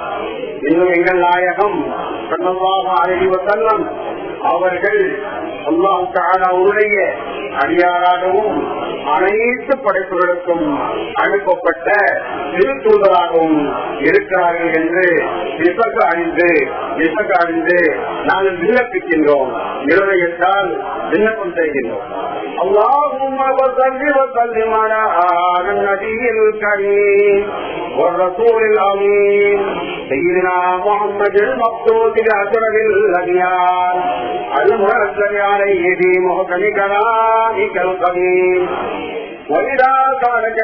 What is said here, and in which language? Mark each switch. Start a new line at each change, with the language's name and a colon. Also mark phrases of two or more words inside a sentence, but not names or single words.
Tamil: இன்னும் எங்கள் நாயகம்
Arabic: صلى الله عليه وسلم
Tamil: அவர்கள் அல்லாஹ் தஆலாவுடைய அடியாராகவும் அனைத்து படைப்புகளுக்கும் அனுப்பப்பட்ட திருத்தூதராகவும் இருக்கிறார்கள் என்று விசக அறிந்து நாங்கள் விண்ணப்பிக்கின்றோம். இருதயத்தால் விண்ணப்பம் செய்கின்றோம்.
Arabic: اللهم صل وسلم على النبي الكريم والرسول العظيم سيدنا محمد المقصود بأشرف الأديان المنزل عليه في محكم كلامك القديم وإذا سألك